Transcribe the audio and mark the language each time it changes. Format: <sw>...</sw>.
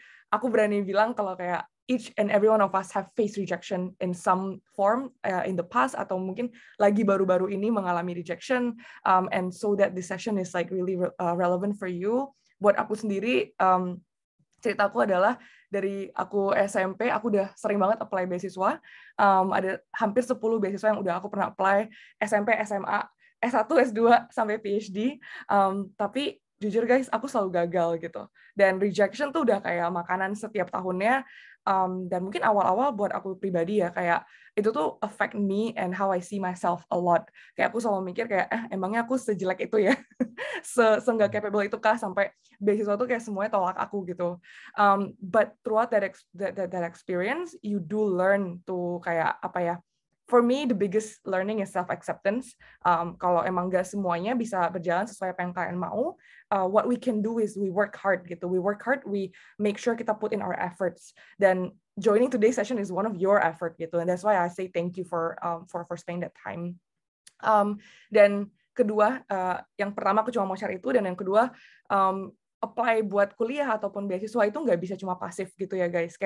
<id>Aku berani bilang kalau kayak</id> <en>each and every one of us have faced rejection in some form in the past</en> <id>atau mungkin lagi baru-baru ini mengalami</id> <en>rejection, and so that this session is like really relevant for you.</en> <id>Buat aku sendiri, ceritaku adalah dari aku SMP aku udah sering banget apply beasiswa, ada hampir 10 beasiswa yang udah aku pernah apply, SMP, SMA, S1, S2 sampai PhD, tapi jujur guys aku selalu gagal gitu, dan rejection tuh udah kayak makanan setiap tahunnya. Dan mungkin awal-awal buat aku pribadi ya kayak itu tuh</id> <en>affect me and how I see myself a lot.</en> <id>Kayak aku selalu mikir kayak emangnya aku sejelek itu ya, nggak capable itu kah sampai beasiswa tuh kayak semuanya tolak aku gitu.</id> <en>But throughout that experience, you do learn to</en> <id>kayak</id> <en>for me, the biggest learning is self-acceptance.</en> <id>Kalau emang gak semuanya bisa berjalan sesuai apa yang kalian mau,</id> <en>what we can do is we work hard</en> <id>gitu.</id> <en>We work hard, we make sure</en> <id>kita</id> <en>put in our efforts.</en> <id>Dan</id> <en>joining today's session is one of your effort</en> <id>gitu.</id> <en>And that's why I say thank you for spending that time.</en> <id>Dan kedua, yang pertama aku cuma mau share itu, dan yang kedua, apply buat kuliah ataupun beasiswa itu nggak bisa cuma pasif gitu ya guys.</id>